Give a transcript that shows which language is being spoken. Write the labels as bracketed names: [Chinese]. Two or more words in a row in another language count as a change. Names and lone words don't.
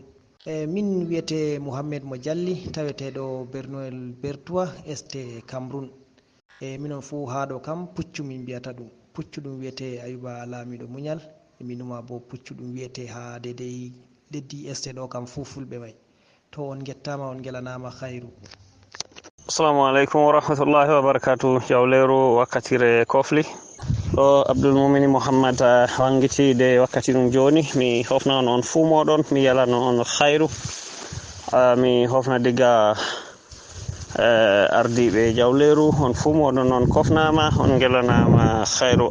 [Fula] Min wiyete Mohammed Mo Jalli taweteɗo Bernoel Bertois ST Cameroon. Minon fu haɗo kam puccu min mbiyata ɗum, puccu ɗum wiyete Ayuba Lamiɗo Munyal, minuma bo puccu ɗum wiyete ha dedei leddi ST ɗo kam fu fulɓe mai. To on gettama, on gelanama khairu. [Arabic] السلام عليكم ورحمة الله وبركاته. [Fula] Jawleru wakkatire kofli ɗo Abdul Mumini Muhammad wangitide wakkati ɗum joni. Mi hofna on fuu moɗon, mi yalano on khairu. Mi hofna diga ardiɓe jawleru on fuu moɗon on kofnama, on gelanama khairu.